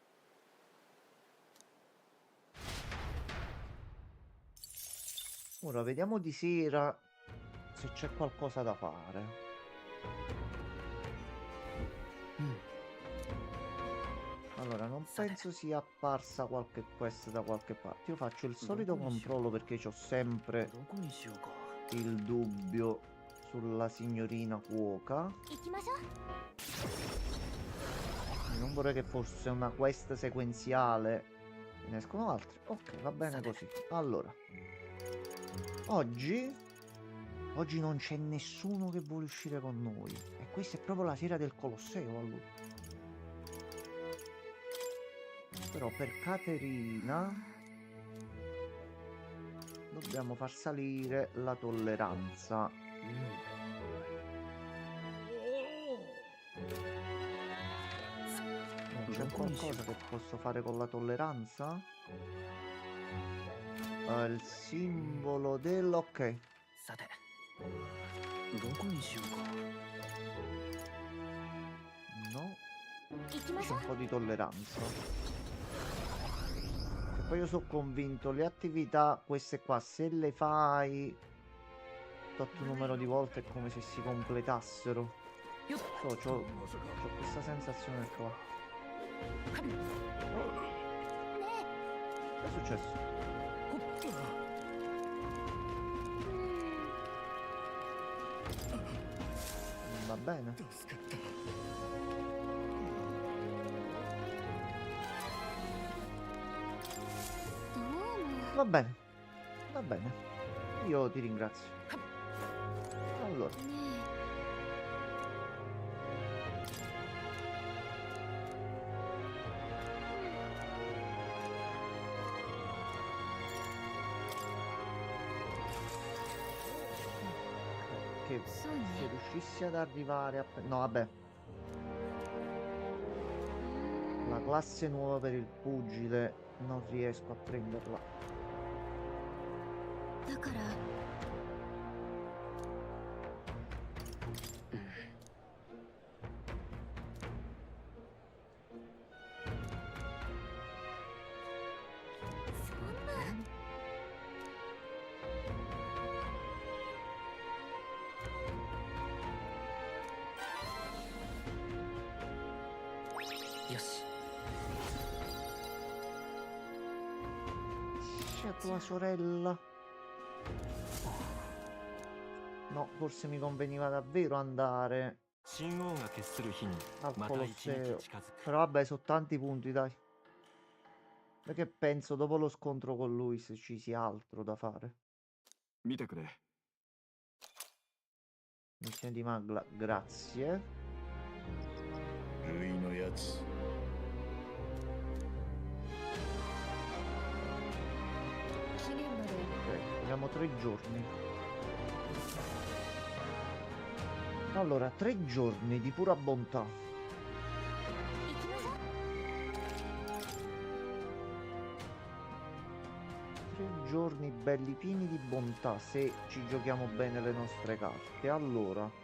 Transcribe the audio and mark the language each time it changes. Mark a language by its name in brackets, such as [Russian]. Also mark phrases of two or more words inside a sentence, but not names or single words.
[Italian] Ora vediamo di sera se c'è qualcosa da fare. Allora, non penso sia apparsa qualche quest da qualche parte. Io faccio il solito controllo perché ho sempre [Japanese] どこにしようか [Italian] il dubbio sulla signorina cuoca. [Japanese] 行きましょう。 [Italian] Non vorrei che fosse una quest sequenziale. Ne escono altri. Ok, va bene così. Allora, oggi non c'è nessuno che vuole uscire con noi. E questa è proprio la fiera del Colosseo allora. Però per Caterina dobbiamo far salire la tolleranza. Non c'è qualcosa che posso fare con la tolleranza? Il simbolo dell'ok. [Japanese] さてどこにしようか [Italian] No, [Japanese] 行きま [Italian] c'è [Japanese] しょう。 [Italian] un po' di tolleranza. E poi io sono convinto, le attività, queste qua, se le fai tot numero di volte è come se si completassero. So, c'ho questa sensazione qua. Che è successo? Va bene. Va bene. Va bene. Io ti ringrazio. Allora, [Japanese] ね [Italian] che [Japanese] え、そう [Italian] se [Japanese] ね。 [Italian] riuscissi ad arrivare a... No, vabbè. La classe nuova per il pugile non riesco a prenderla. [Japanese] だから、 そんな。よし [Italian] C'è tua sorella. No, forse mi conveniva davvero andare [Japanese] 信号が決する日に [Italian] al [Japanese] また一日 [Italian] Colosseo. [Japanese] 近づく [Italian] Però vabbè, sono tanti punti, dai. Perché penso dopo lo scontro con lui se ci sia altro da fare. [Japanese] 見てくれ [Italian] Missione di Magla, grazie. [Japanese] ルイのやつ期限まで [Italian] Ok, abbiamo 3 giorni. Allora, 3 giorni di pura bontà. [Japanese] 行きましょう。 [Italian] 3 giorni belli pieni di bontà se ci giochiamo bene le nostre carte. Allora,